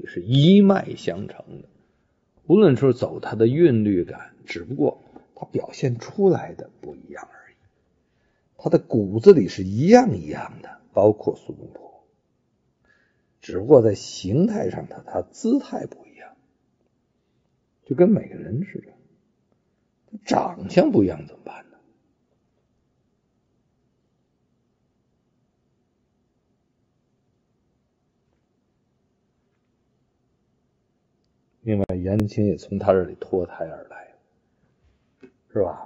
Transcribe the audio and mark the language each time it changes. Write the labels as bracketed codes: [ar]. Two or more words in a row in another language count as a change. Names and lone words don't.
[zh] 是一脈相承的，無論是走他的韻律感，只不過他表現出來的不一樣而已，他的骨子裡是一樣一樣的，包括苏东坡，只不過在形態上他姿態不一樣，就跟每個人似的，長相不一樣怎麼辦呢？另外颜真卿也從他這裡脫胎而來，是吧？